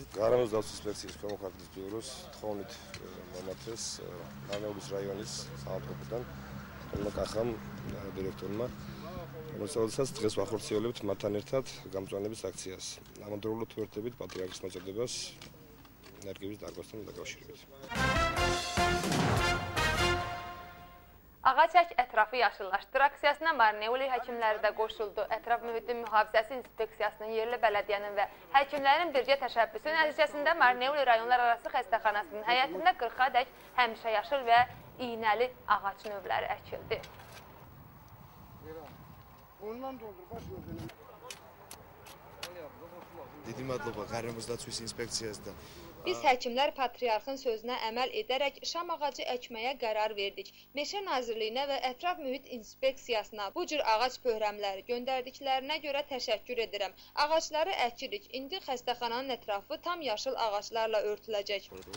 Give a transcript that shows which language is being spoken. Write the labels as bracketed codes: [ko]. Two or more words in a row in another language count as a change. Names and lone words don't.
[ka] გარემოს დაცვის ინსპექციის ქვემოქართლის ბიუროს თხოვნით მომართეს მარნეულის რაიონის სამყოფოდან კახამ დირექტორმა, რომელსაც დღეს ვახორციელებთ მათთან ერთად გამწვანების აქციას. ამავდროულად ვერთებით პატრიარქის მოწოდებას ენერგიის დარგვასთან დაკავშირებით. [az] Ağaçyaş ətrafı yaşıllaşdır aksiyasına Marneuli həkimləri də qoşuldu. Ətraf mühitin mühafizəsi inspeksiyasının, yerli bələdiyyənin və həkimlərin birgə təşəbbüsü nəticəsində Marneuli rayonlar arası xəstəxanasının həyətində 40-a dək həmişə yaşıl və iynəli ağac növləri əkildi. [ka] Დიდი მადლობა გარემოსდაცვის ინსპექციას და [az] Biz həkimlər patriarxın sözünə əməl edərək şam ağacı əkməyə qərar verdik. Meşə Nazirliyinə və Ətraf Mühit İnspeksiyasına bu cür ağac pöhrəmləri göndərdiklərinə görə təşəkkür edirəm. Ağacları əkirik. İndi xəstəxananın ətrafı tam yaşıl ağaclarla örtüləcək.